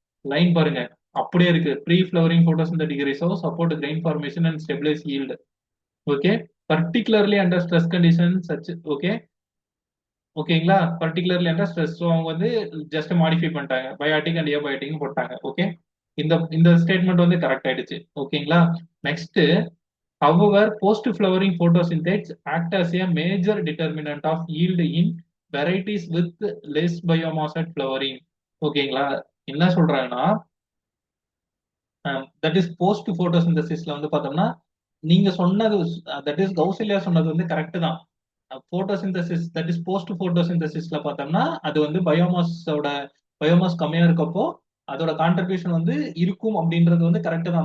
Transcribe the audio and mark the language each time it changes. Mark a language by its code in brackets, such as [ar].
[ta] Line பாருங்க, அப்படியே இருக்கு. [en] Pre flowering photosynthetic reserve support grain formation and stabilise yield. Okay, particularly under stress condition such. Okay, ஓகேங்களா? Particularly under stress. [ta] So அவங்க வந்து just modify பண்ணிட்டாங்க, biotic and abiotic போட்டாங்க. Okay, இந்த இந்த ஸ்டேட்மெண்ட் வந்து கரெக்ட் ஆயிடுச்சு. ஓகேங்களா? [en] Next, however post flowering photosynthesis act as a major determinant of yield in varieties with less biomass at flowering. [ta] ஓகேங்களா? என்ன சொல்றாங்கன்னா, தட் இஸ் போஸ்ட் போட்டோசிந்தசிஸ்ல வந்து பார்த்தோம்னா நீங்க சொன்னது, தட் இஸ் கௌசல்யா சொன்னது வந்து கரெக்ட் தான். போட்டோசிந்தசிஸ் தட் இஸ் போஸ்ட் போட்டோசிந்தசிஸ்ல பார்த்தோம்னா அது வந்து பயோமாஸ் கம்மியா இருக்கப்போ அதோட கான்ட்ரிபியூஷன் வந்து இருக்கும் அப்படின்றது வந்து கரெக்ட் தான்.